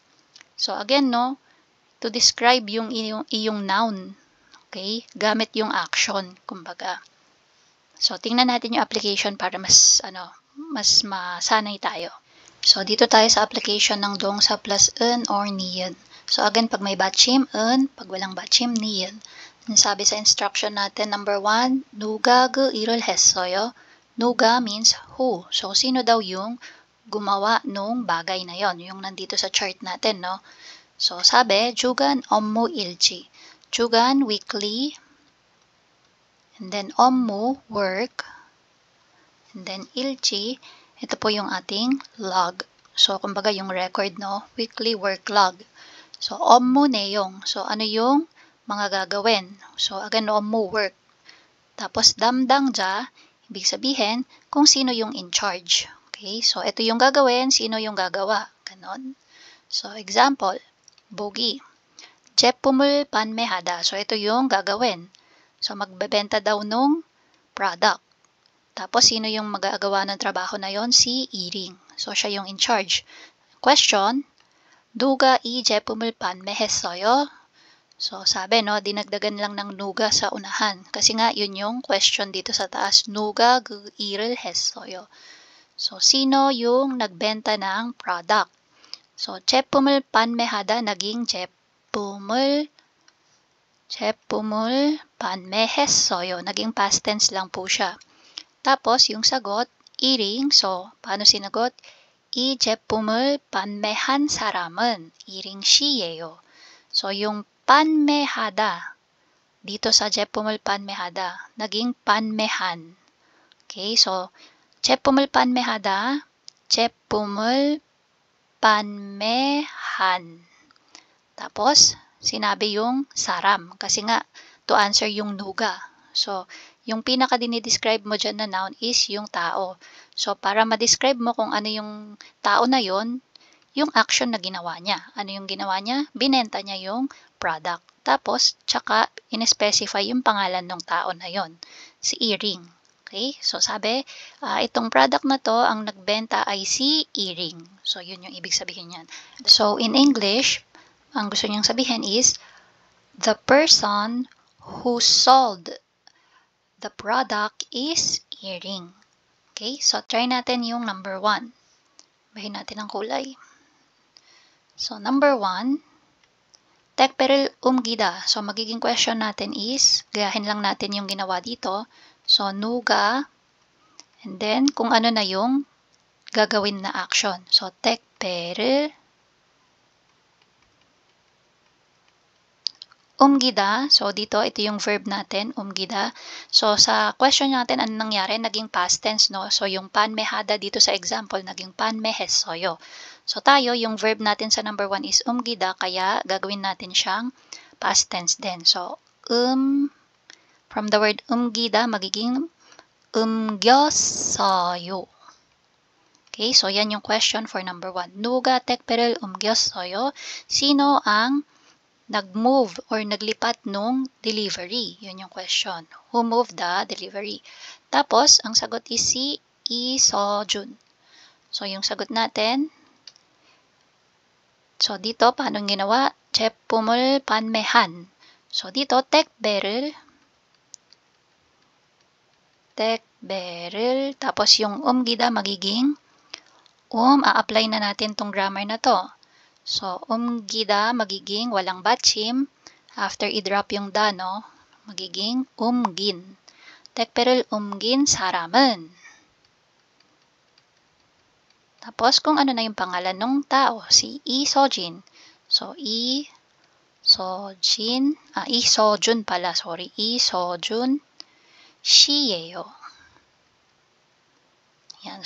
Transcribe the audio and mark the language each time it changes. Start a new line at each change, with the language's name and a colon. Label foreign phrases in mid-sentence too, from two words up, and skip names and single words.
Filipino: So, again, no,
English: to describe
Filipino: yung iyong noun, okay, gamit yung action, kumbaga. So, tingnan natin yung application para mas masanay tayo. So, dito tayo sa application ng dongsa plus en or niyen. So, again, pag may batchim, en. Pag walang batchim, niyen. Sabi sa instruction natin, number 1,
Korean: 누가 그 일을 했어요?
English: 누가 means who. So,
Filipino: sino daw yung gumawa nung bagay na yon, yung nandito sa chart natin, no? So, sabi,
Korean: 주간 업무 일지. 주간 weekly, and then 업무 work, and then 일지,
Filipino: ito po yung ating log. So, kumbaga yung record, no?
English: Weekly work log.
Filipino: So,
Korean: 업무 내용.
Filipino: So, ano yung mga gagawin? So, again, 업무 work. Tapos, 담당자, ibig sabihin, kung sino yung
English: in charge.
Filipino: Okay, so ito yung gagawin, sino yung gagawa. Ganon. So, example,
Korean: 보기. 제품을 판매하다.
Filipino: So, ito yung gagawin. So, magbebenta daw nung product. Tapos, sino yung magagawa ng trabaho na yon? Si Iring. So, siya yung
English: in charge.
Filipino: Question,
Korean: 누가 이 제품을 판매했어요?
Filipino: So, sabi, no, dinagdagan lang ng 누가 sa unahan. Kasi nga, yun yung question dito sa taas.
Korean: 누가 그 일을 했어요?
Filipino: So, sino yung nagbenta ng product?
English: So,
Korean: 제품을 판매하다 naging 제품을 판매했어요.
Filipino: Naging past tense lang po siya. Tapos, yung sagot, 이ring. So, paano sinagot?
Korean: 이 제품을 판매한 사람은 이ring 씨예요.
Filipino: So, yung 판매하다, dito sa
Korean: 제품을 판매하다,
Filipino: naging 판매한.
Korean: Okay, so, 제품을 판매하다, 제품을 판매한.
Filipino: Tapos, sinabi yung saram. Kasi nga,
English: to answer
Filipino: yung 누가. So, yung pinaka-dinidescribe mo dyan na noun is yung tao. So, para ma-describe mo kung ano yung tao na yon, yung action na ginawa niya. Ano yung ginawa niya? Binenta niya yung product. Tapos, tsaka, in-specify yung pangalan ng tao na yon, si Iring.
English: Okay?
Filipino: So, sabi, itong product na to, ang nagbenta ay si Iring. So, yun yung ibig sabihin yan.
English: So, in English,
Filipino: ang gusto niyang sabihin
English: is, the person who sold the product is Iring. Okay?
Filipino: So, try natin yung number 1. Bahin natin ang kulay.
English: So, number 1,
Korean: 택배를 옮기다.
Filipino: So, magiging question natin is, gayahin lang natin yung ginawa dito. So, 누가, and then, kung ano na yung gagawin na action.
English: So,
Korean: 택배를 옮기다.
Filipino: So, dito, ito yung verb natin, 옮기다. So, sa question natin, ano nangyari? Naging past tense, no? So, yung 판매하다 dito sa example, naging 판매했어요. So, tayo, yung verb natin sa number 1 is 옮기다, kaya gagawin natin siyang past tense din.
English: So, from the word 옮기다,
Filipino: magiging 옮겼어요. Okay, so yan yung question for number 1.
Korean: 누가 택배를 옮겼어요?
Filipino: Sino ang nag-move or naglipat nung delivery? Yun yung
English: question. Who moved the delivery?
Filipino: Tapos, ang sagot is si Lee Seo-jun. So, yung sagot natin, so dito, paano ginawa?
Korean: 제품을 판매한.
Filipino: So, dito, 택배를, tapos yung 옮기다 magiging a-apply na natin tong grammar na to. So, 옮기다 magiging walang batchim. After i-drop yung da, no, magiging 옮긴.
Korean: 택배를 옮긴 사람은.
Filipino: Tapos, kung ano na yung pangalan ng tao, si Lee Seo-jin. So, Lee Seo-jun pala, sorry.
Korean: Lee Seo-jun 씨예요. Yan.